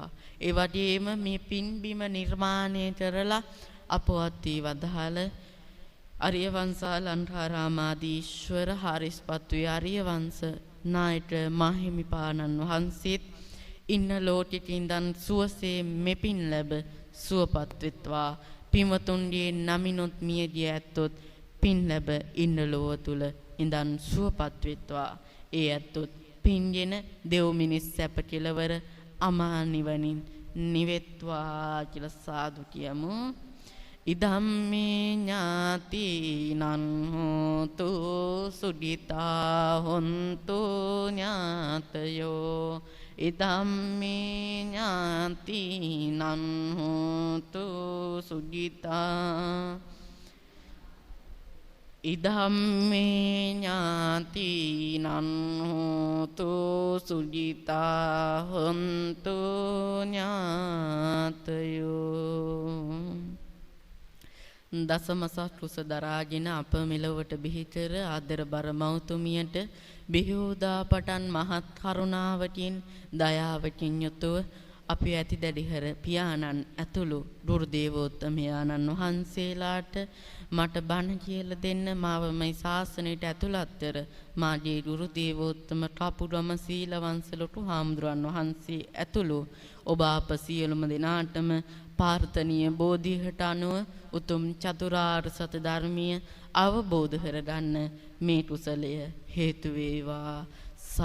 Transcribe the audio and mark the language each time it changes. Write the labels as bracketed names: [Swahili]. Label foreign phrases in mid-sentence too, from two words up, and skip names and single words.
[Sinhala] ඒ වගේම මේ පින්බිම නිර්මාණය කරලා අපවත් වී වදාළ ආර්ය වංශා ලන්ඨාරාමාදීශ්වර හාරිස්පත්තු ආර්ය වංශ නායක මාහිමිපාණන් වහන්සේත් ඉන්න ලෝකෙක ඉඳන් සුවසේ මෙපින් ලැබ සුවපත් වෙත්වා. පින්වතුන්ගේ නමිනොත් මියගිය ඇත්තොත් පින් ලැබ ඉන්න ලෝව තුල ඉඳන් සුවපත් වෙත්වා. ඒ ඇත්තොත් පින්ගෙන දෙව් මිනිස් සැප කෙලවර අමා නිවනින් නිවෙත්වා කියලා සාදු කියමු. [Pali] ඉදම්මේ ඥාතිනං හෝතු සුඛිතා හොන්තු ඥාතයෝ. ඉදම්මේ ඥාතිනං හෝතු සුඛිතා. ඉදම්මේ ඥාතිනං හෝතු සුඛිතා හොන්තු ඥාතයෝ. [Sinhala] දසමසක් කුස දරාගෙන අප මෙලොවට බිහි කර ආදර බර මෞතුමියට බිහිවූදා පටන් මහත් කරුණාවකින් දයාවකින් යුතුව අපි ඇති දැඩිහර පියාණන් ඇතුළු දුර්දේවෝත්තමයාණන් වහන්සේලාට මට බණ කියලා දෙන්න මාව මේ ශාසනයට ඇතුළත් කර මාගේ දුර්දේවෝත්තම කපුරම සීලවංශ ලොකු හාමුදුරන් වහන්සේ ඇතුළු ඔබ අප සියලුම දෙනාටම පාර්ථනීය බෝධියට අනුව උතුම් චතුරාර්ය සත්‍ය ධර්මීය අවබෝධ කරගන්න මේ කුසලය හේතු වේවා.